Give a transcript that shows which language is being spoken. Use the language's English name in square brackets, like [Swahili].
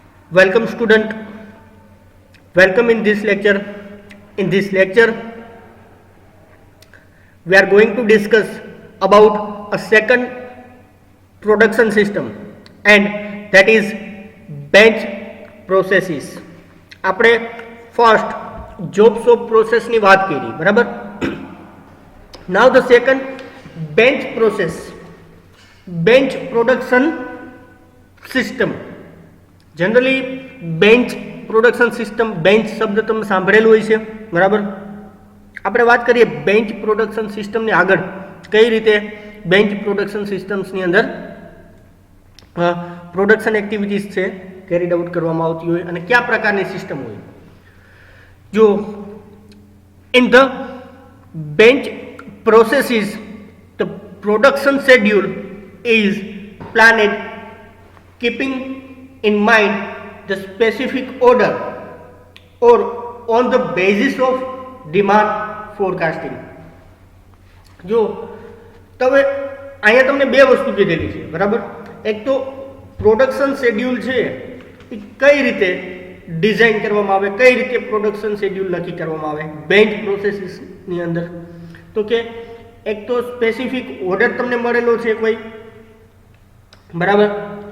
[English] Welcome student, welcome in this lecture. In this lecture we are going to discuss about a second production system and that is bench processes. [Gujarati] આપણે [English] first job shop process [Gujarati] ની વાત કરી, બરાબર? [English] Now the second bench process, bench production system. [Gujarati] Generally bench production system, bench શબ્દ તમે સાંભળેલું હોય છે, બરાબર? આપણે વાત કરીએ બેન્ચ પ્રોડક્શન સિસ્ટમની આગળ કઈ રીતે બેન્ચ પ્રોડક્શન સિસ્ટમ્સની અંદર પ્રોડક્શન એક્ટિવિટીઝ છે [English] carried out [Gujarati] કરવામાં આવતી હોય અને કયા પ્રકારની સિસ્ટમ હોય. [English] જો in the batch processes the production schedule is planned keeping in mind the specific order or on the basis of demand forecasting. [Gujarati] જો તમે અહીંયા તમને બે વસ્તુ કીધેલી છે, બરાબર? એક તો પ્રોડક્શન શેડ્યુલ છે એ કઈ રીતે ડિઝાઇન કરવામાં આવે, કઈ રીતે પ્રોડક્શન શેડ્યુલ નક્કી કરવામાં આવે બેન્ચ પ્રોસેસીસની અંદર. તો કે એક તો સ્પેસિફિક ઓર્ડર તમને મળેલો છે કોઈ, બરાબર?